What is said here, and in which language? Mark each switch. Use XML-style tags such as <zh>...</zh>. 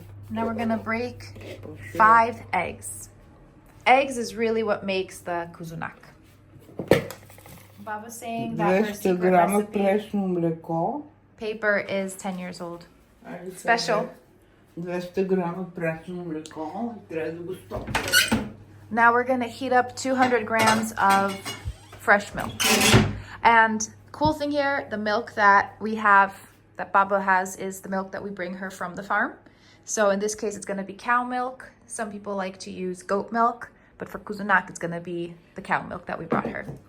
<en>Now we're gonna break 5 eggs. Eggs is really what makes the kuzunak. Baba's saying that her secret recipe paper is 10 years old. Special.</en> <bg>200 грама прасно млеко, трябва да го стопля.</bg> <en>Now we're gonna heat up 200 grams of fresh milk. And cool thing here, the milk that we have, that Baba has, is the milk that we bring her from the farm. So in this case, it's gonna be cow milk. Some people like to use goat milk, but for Kuzunak, it's gonna be the cow milk that we brought her.</en>